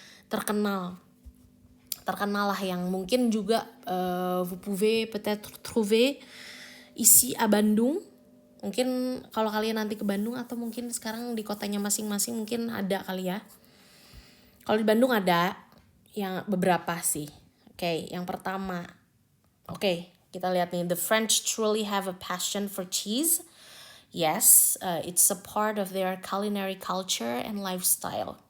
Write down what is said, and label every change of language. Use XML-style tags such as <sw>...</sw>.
<id>terkenal lah yang mungkin juga</id> <fr>vous pouvez peut-être trouver ici à Bandung.</fr> <id>Mungkin kalau kalian nanti ke Bandung atau mungkin sekarang di kotanya masing-masing mungkin ada kali ya. Kalau di Bandung ada yang beberapa sih. Oke, yang pertama. Oke, kita lihat nih.</id> <en>The French truly have a passion for cheese. Yes, it's a part of their culinary culture and lifestyle.</en>